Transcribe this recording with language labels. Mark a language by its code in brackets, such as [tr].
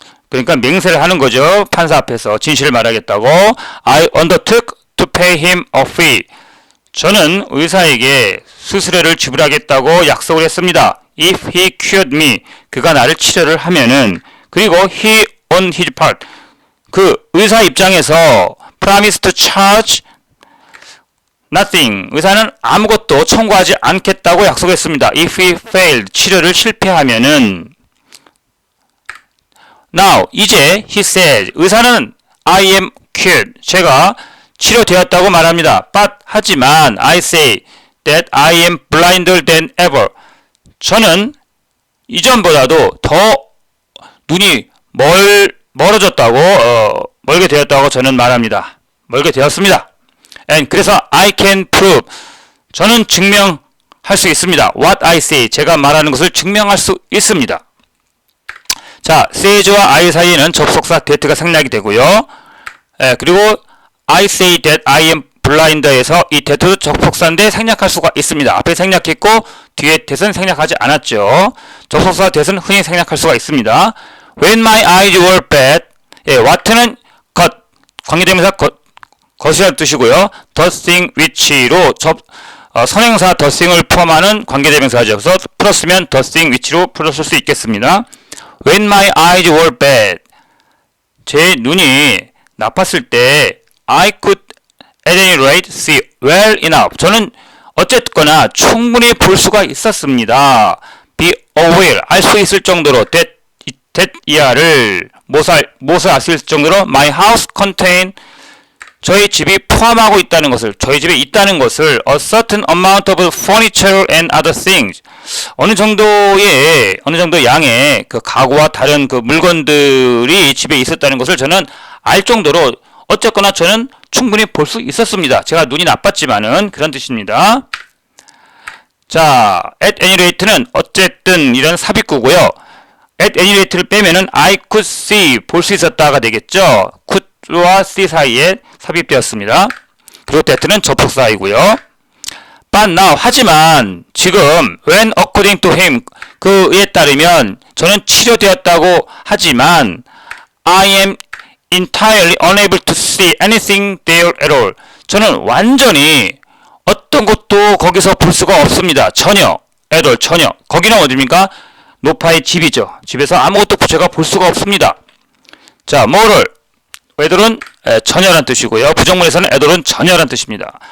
[ko] 그러니까 맹세를 하는 거죠. 판사 앞에서 진실을 말하겠다고. [en] I undertook to pay him a fee. [ko] 저는 의사에게 수수료를 지불하겠다고 약속을 했습니다. [en] If he cured me. [ko] 그가 나를 치료를 하면은. 그리고 [en] he on his part. [ko] 그 의사 입장에서 [en] promise to charge nothing. [ko] 의사는 아무것도 청구하지 않겠다고 약속했습니다. [en] If he failed. [ko] 치료를 실패하면은. [en] Now, [ko] 이제 [en] he said. [ko] 의사는 [en] I am cured. [ko] 제가 치료되었다고 말합니다. [en] But [ko] 하지만 [en] I say that I am blinder than ever. [ko] 저는 이전보다도 더 눈이 멀어졌다고 멀게 되었다고 저는 말합니다. 멀게 되었습니다. [en] And [ko] 그래서 [en] I can prove. [ko] 저는 증명할 수 있습니다. [en] What I say. [ko] 제가 말하는 것을 증명할 수 있습니다. 자, say와 I 사이에는 접속사 that가 생략이 되고요. 그리고 [en] I say that I am blind [ko] 에서 이 that도 접속사인데 생략할 수가 있습니다. 앞에 생략했고 뒤에 that은 생략하지 않았죠. 접속사 that은 흔히 생략할 수가 있습니다. [en] When my eyes were bad. [ko] what는 것, 관계대명사 것이라는 뜻이고요. the thing which로 선행사 the thing을 포함하는 관계대명사죠. 그래서 풀었으면 the thing which로 풀었을 수 있겠습니다. [en] When my eyes were bad. [ko] 제 눈이 나빴을 때 [en] I could at any rate see well enough. [ko] 저는 어쨌거나 충분히 볼 수가 있었습니다. [en] be aware. [ko] 알 수 있을 정도로 that 이하를 무엇을 알 수 있을 정도로 [en] my house contain [ko] 저희 집이 포함하고 있다는 것을, 저희 집에 있다는 것을 [en] a certain amount of furniture and other things. [ko] 어느 정도 양의 그 가구와 다른 그 물건들이 집에 있었다는 것을 저는 알 정도로 어쨌거나 저는 충분히 볼 수 있었습니다. 제가 눈이 나빴지만은 그런 뜻입니다. 자, at any rate는 어쨌든 이런 삽입구고요. at any rate를 빼면은 [en] I could see [ko] 볼 수 있었다가 되겠죠. could와 see 사이에 삽입되었습니다. 그리고 that는 접속사이고요. [en] But now [ko] 하지만 지금 [en] when according to him [ko] 그에 따르면 저는 치료되었다고 하지만 [en] I am entirely unable to see anything there at all. [ko] 저는 완전히 어떤 것도 거기서 볼 수가 없습니다. 전혀. at all 전혀. 거기는 어디입니까? 노파의 집이죠. 집에서 아무것도 제가 볼 수가 없습니다. 자, 뭐를? 애들은 전혀란 뜻이고요. 부정문에서는 애들은 전혀란 뜻입니다.